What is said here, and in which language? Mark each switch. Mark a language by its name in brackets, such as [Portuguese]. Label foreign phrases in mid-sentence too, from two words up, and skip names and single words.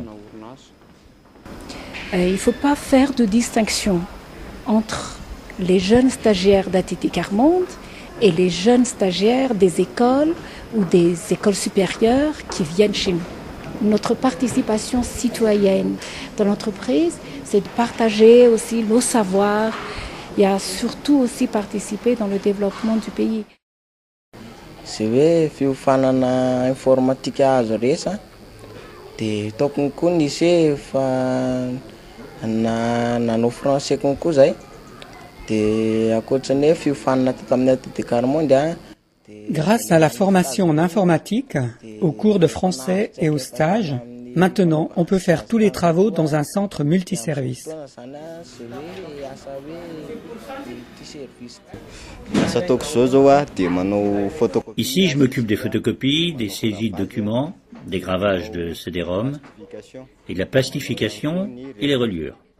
[French] Il ne faut pas faire de distinction entre les jeunes stagiaires d'ATT Quart-Monde et les jeunes stagiaires des écoles ou des écoles supérieures qui viennent chez nous. Notre participation citoyenne dans l'entreprise, c'est de partager aussi nos savoirs et à surtout aussi participer dans le développement du pays. [Malagasy] Sy hoe fiofanana informatika azo resa dia tokony koa nisy hoe fa nanao français konko zay dia akoatran'ny hoe fiofanana tato amin'ny ATT Quart-Monde. [French] Grâce à la formation en informatique, aux cours de français et aux stages, maintenant on peut faire tous les travaux dans un centre multiservice. Ici, je m'occupe des photocopies, des saisies de documents, des gravages de CD-ROM, et de la plastification et les reliures.